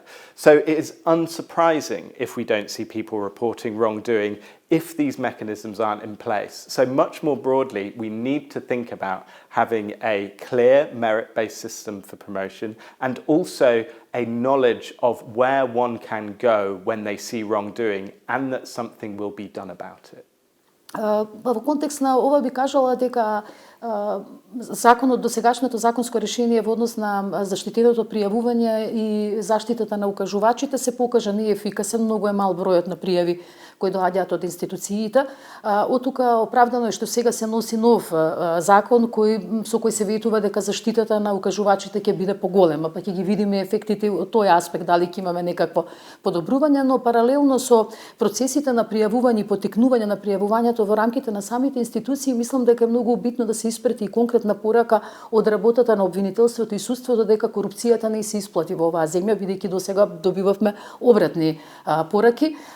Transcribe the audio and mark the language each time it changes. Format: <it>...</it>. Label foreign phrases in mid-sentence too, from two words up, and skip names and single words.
<en>So it is unsurprising if we don't see people reporting wrongdoing if these mechanisms aren't in place. So much more broadly, we need to think about having a clear merit-based system for promotion, and also a knowledge of where one can go when they see wrongdoing, and that something will be done about it.</en> <mk>Во контекст на ова би кажала дека законот, досегашното законско решение во однос на заштитеното пријавување и заштитата на укажувачите се покажа неефикасен, многу е мал бројот на пријави кои доаѓаат од институциите. Од тука оправдано е што сега се носи нов закон со кој се ветува дека заштитата на укажувачите ќе биде поголема, па ќе ги видиме ефектите од тој аспект, дали ќе имаме некакво подобрување, но паралелно со процесите на пријавување и поттикнување на пријавувањето во рамките на самите институции, мислам дека е многу битно да се испрати и конкретна порака од работата на обвинителството и судството дека корупцијата не се исплати во оваа земја, бидејќи досега добивавме обратни пораки.</mk>